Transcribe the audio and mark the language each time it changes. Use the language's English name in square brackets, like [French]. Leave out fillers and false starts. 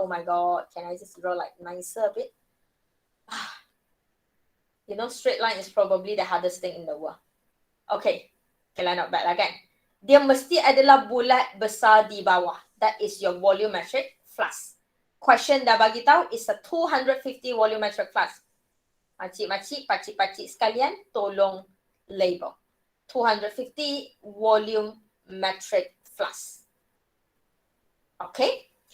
[English] Oh my god, can I just draw like nicer a bit? You know, straight line is probably the hardest thing in the world. Okay, lah not bad lah kan? [Malay] Dia mesti adalah bulat besar di bawah. [English] That is your volumetric flask. [Malay] Question dah bagi tahu [English] is a 250 volumetric flask. [Malay] Makcik-makcik, pakcik-pakcik sekalian, tolong label. [English] 250 volumetric flask. Okay?